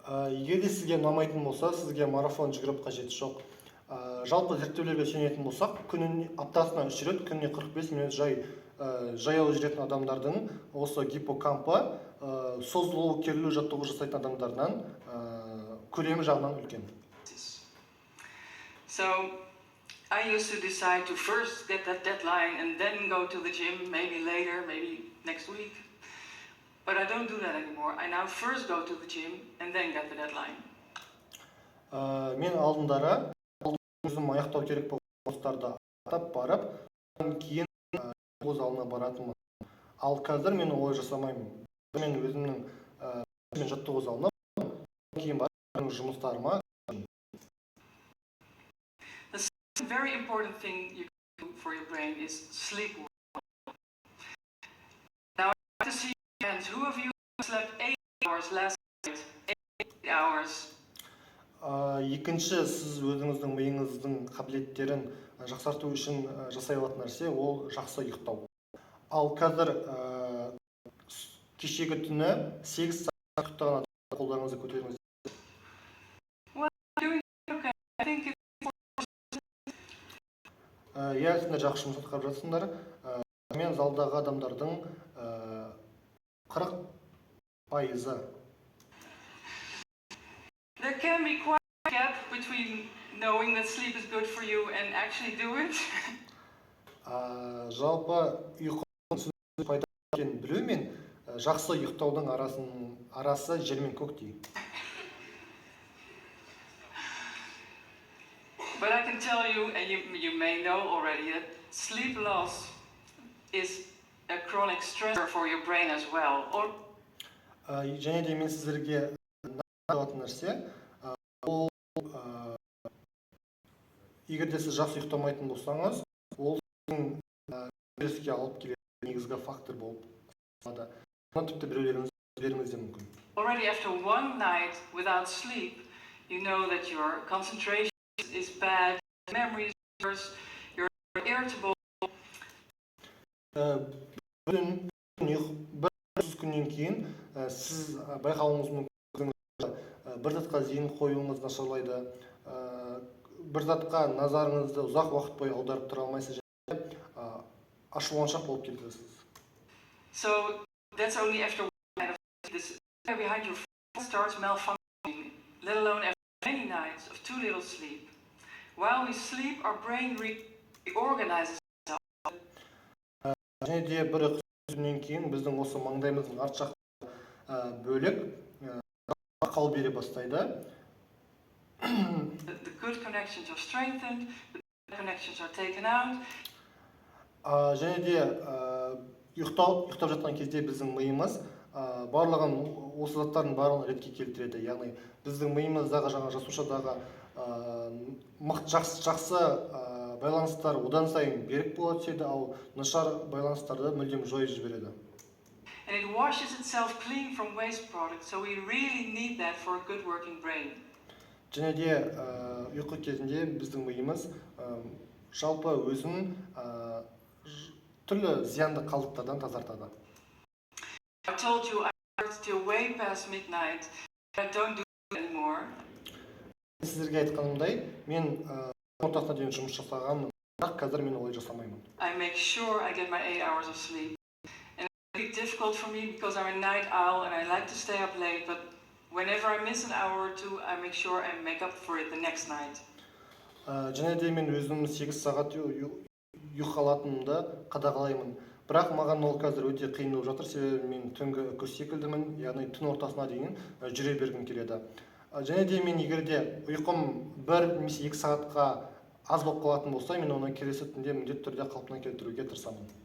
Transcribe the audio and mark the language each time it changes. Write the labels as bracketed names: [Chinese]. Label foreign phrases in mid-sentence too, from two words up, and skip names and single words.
[Kazakh] Егер де сізге ұнамайтын болса, сізге марафон жүгіріп қажеті жоқ. Жалпы зерттеулерге сүйенетін болсақ, аптасына 3 рет, күніне 45 минут жаяу жүретін адамдардың осы гиппокампы созылу, керілу жаттығу жасайтын адамдардан көлемі жағынан үлкен. [English] So I used to decide to first get that deadline and then go to the gym, maybe later, maybe next week. But I don't do that anymore. I now first go to the gym and then get the deadline. [Kazakh] Мен алдындары өзім аяқтау керек болған жұмыстарды атап барып, кейін өз алдына баратынмын. Ал қазір мен олай жасамаймын. Мен өзімнің жаттығу залына кейін барып жұмыстарыма. [English] The very important thing you can do for your brain is sleep well. Now I have to see hands. Who of you slept 8 hours last night? 8 hours. [Kazakh] Екінші, сіз өзіңіздің миыңыздың қабілеттерін жақсарту үшін жасай алатын нәрсе ол жақсы ұйықтау. Ал қазір кешегі түні 8 сағат ұйықтаған адамдар қолдарыңызды көтеріңіз. Сендер жақсы жұмыс атқарып жатсыңдар. Мен залдағы адамдардың 40%. [English] There can be quite a gap between knowing that sleep is good for you and actually do it. [Kazakh] Жалпы ұйқының пайда екенін білу мен жақсы ұйықтаудың арасы жер мен көктей. [English] But I can tell you, and you may know already, that sleep loss is a chronic stressor for your brain as well. [Kazakh] Және де мен сіздерге айтатын нәрсе, ол егер де сіз жақсы ұйықтамайтын болсаңыз, ол сіздің стреске алып келетін негізгі фактор болып саналады. Тіпті біреулеріңіз де мүмкін. [English] Already after one night without sleep, you know that your concentration is bad, memory is worse, you're irritable. [Kazakh] Бір күннен кейін сіз байқауыңыз мүмкін бір затқа зейін қоюыңыз нашарлайды, бір затқа назарыңызды ұзақ уақыт бойы аударып тұра алмайсыз және ашуланшақ болып кетесіз. [English] So that's only after one night of sleep. This behind your phone starts malfunctioning, let alone after many nights of too little sleep. While we sleep, our brain reorganizes itself. [Kazakh] Және де бір күннен кейін біздің осы маңдайымыздың арт жақ бөлік қал бере бастайды. [English] The good connections are strengthened, the bad connections are taken out. [Kazakh] Және де ұйықтап жатқан кезде біздің миымыз барлығын осы заттардың барлығын ретке келтіреді. Яғни біздің миымыздағы жаңа жасушадағы жақсы байланыстар одан сайын берік бола түседі, ал нашар байланыстарды мүлдем жойып жібереді. [English] And it washes itself clean from waste products, so we really need that for a good working brain. [Kazakh] Және де ұйқы кезінде біздің миымыз жалпы өзін түрлі зиянды қалдықтардан тазартады. [English] I told you I worked till way past midnight. I don't do it anymore. [Kazakh] Сіздерге айтқанымдай, мен ортасына дейін жұмыс жасағанмын, бірақ қазір мен олай жасамаймын. [English] I make sure I get my 8 hours of sleep. And it's really difficult for me because I'm a night owl and I like to stay up late, but whenever I miss an hour or two, I make sure I make up for it the next night. [Kazakh] Және де мен өзім 8 сағат ұйықталатынымды қадағалаймын. Бірақ маған ол қазір өте қиын болып жатыр, себебі мен түнгі күз секілдімін, яғни түн ортасына дейін жүре бергім келеді. Және де мен егер де ұйқым 1 немесе 2 сағатқа аз болып қалатын болса, мен оны келесі түнде міндетті түрде қалпына келтіруге тырысамын.